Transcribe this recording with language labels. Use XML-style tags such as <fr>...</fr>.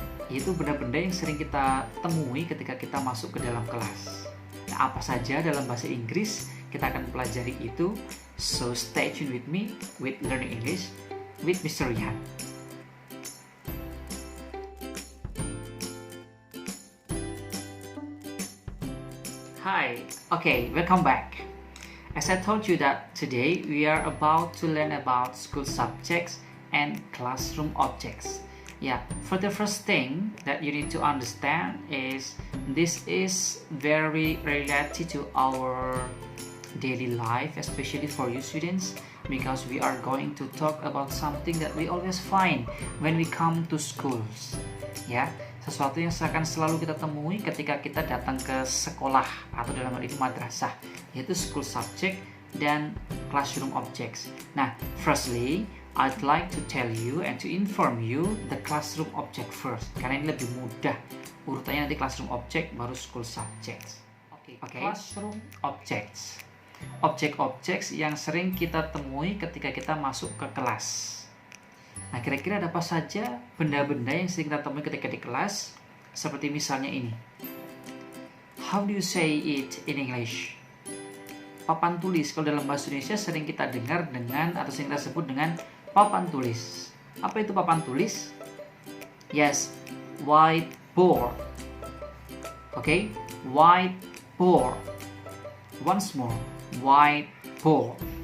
<id>Itu benda-benda yang sering kita temui ketika kita masuk ke dalam kelas. Nah, apa saja dalam bahasa Inggris kita akan pelajari itu.</id> <en>So stay tuned with me with Learning English with Mr. Yan. Hi, okay, welcome back. As I told you that today we are about to learn about school subjects and classroom objects. Yeah, for the first thing that you need to understand is this is very related to our daily life, especially for you students, because we are going to talk about something that we always find when we come to schools.</en> <id>Ya, sesuatu yang akan selalu kita temui ketika kita datang ke sekolah atau dalam hal ini madrasah, yaitu school subject dan classroom objects.</id> <en>Nah, firstly, I'd like to tell you and to inform you the classroom object first,</en> <id>karena ini lebih mudah. Urutannya nanti classroom object baru school subjects. Okay. Classroom objects. Objek-objek yang sering kita temui ketika kita masuk ke kelas. Nah, kira-kira ada apa saja benda-benda yang sering kita temui ketika di kelas? Seperti misalnya ini.</id> <en>How do you say it in English?</en> <id>Papan tulis. Kalau dalam bahasa Indonesia sering kita dengar dengan atau sering kita sebut dengan papan tulis. Apa itu papan tulis?</id> <en>Yes, white whiteboard. Okay, whiteboard. Once more, whiteboard.</en>